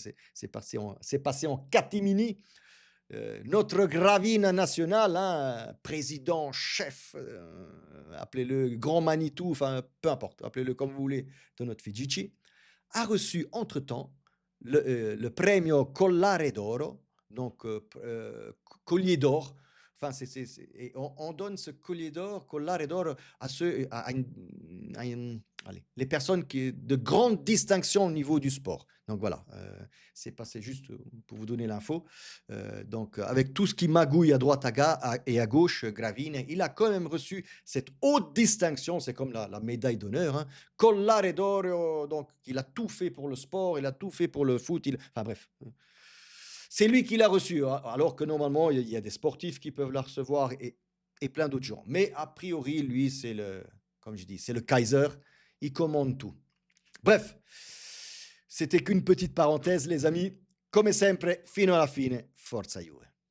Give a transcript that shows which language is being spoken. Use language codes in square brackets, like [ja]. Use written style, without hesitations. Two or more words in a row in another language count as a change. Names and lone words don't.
[fr] C'est passé en catimini. Notre Gravina national, hein, président, chef, appelez-le Grand Manitou, enfin peu importe, appelez-le comme vous voulez, de notre Figici, a reçu entre-temps le premio Collare d'Oro, donc collier d'or, Enfin, et on donne ce collier d'or, collare d'or à ceux, allez, les personnes qui de grande distinction au niveau du sport. Donc voilà, c'est passé juste pour vous donner l'info. Donc, avec tout ce qui magouille à droite et à gauche, Gravine, il a quand même reçu cette haute distinction, c'est comme la médaille d'honneur, hein, collare d'oro, donc il a tout fait pour le sport, il a tout fait pour le foot, enfin bref. C'est lui qui l'a reçu, alors que normalement, il y a des sportifs qui peuvent la recevoir et plein d'autres gens. Mais a priori, lui, comme je dis, c'est le Kaiser, il commande tout. Bref, c'était qu'une petite parenthèse, les amis. [it] Come sempre, fino alla fine, forza Juve.